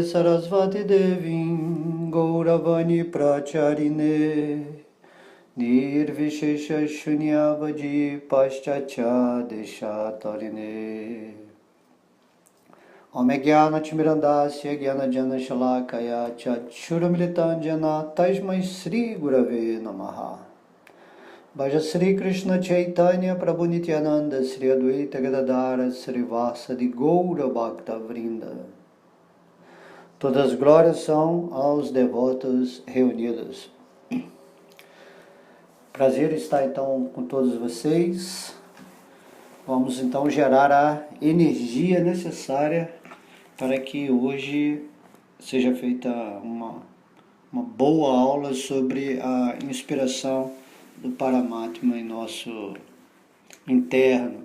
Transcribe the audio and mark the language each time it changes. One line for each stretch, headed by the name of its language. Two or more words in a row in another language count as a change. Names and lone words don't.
Sanskrit: Sarasvati Devim Gauravani Pracharine Nirvishesha Shunyavadi Paschatya Deshatarine Ome Gyana Timirandasya Gyana Jana Shalakaya Chachuramilitanjana Tasmai Sri Gurave Namaha Bhaja Sri Krishna Chaitanya Prabhu Nityananda Sri Advaita Gadadara Sri Vasadi Goura Bhakta Vrinda.
Portuguese: Todas as glórias são aos devotos reunidos. Prazer estar então com todos vocês. Vamos então gerar a energia necessária para que hoje seja feita uma boa aula sobre a inspiração do Paramatma em nosso interno.